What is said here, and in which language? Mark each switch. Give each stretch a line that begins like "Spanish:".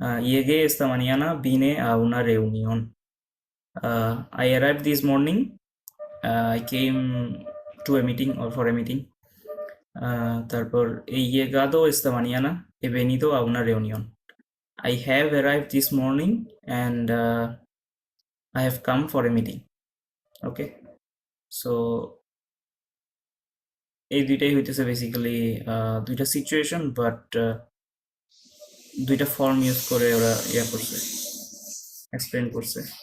Spanish: Llegué esta mañana, vine a una reunión.
English: I arrived this morning, I came to a meeting or for a meeting.
Bangla: তারপর
Spanish: he llegado esta mañana, he venido a una reunión.
English: I have arrived this morning and I have come for a meeting. Okay, so
Bangla: এই দুইটাই হইতেছে basically দুইটা situation but দুইটা form use করে ওরা করছে, explain করছে।